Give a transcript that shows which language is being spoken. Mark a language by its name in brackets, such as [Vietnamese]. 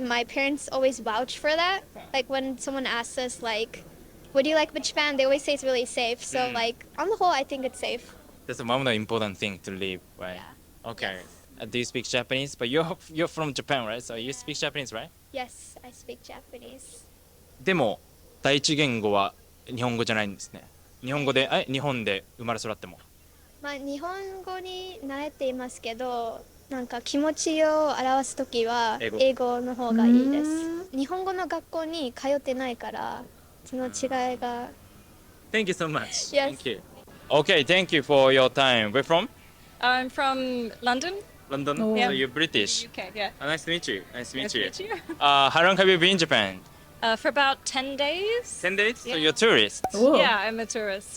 [English] My parents always vouch for that. Like when someone asks us like, what do you like about Japan? They always say it's really safe. So like on the whole, I think it's safe. That's one of the important thing to live, right? Yeah. Okay. Do you speak Japanese? But you're from Japan, right? So you speak Japanese, right? Yes, I speak Japanese. [Japanese] でも第一言語は日本語じゃないんですね。日本で生まれ育っても。まあ日本語に慣れていますけど、なんか気持ちを表すときは英語の方がいいです。日本語の学校に通ってないからその違いが。 [English] Thank you so much. Yes. Thank you. Okay, thank you for your time. Where from? I'm from London, London. Oh. So you're British. UK. Yeah. Nice to meet you. Nice to meet Nice you. to meet you. How long have you been in Japan? For about 10 days. 10 days? So Yeah. you're a tourist. Oh. Yeah, I'm a tourist.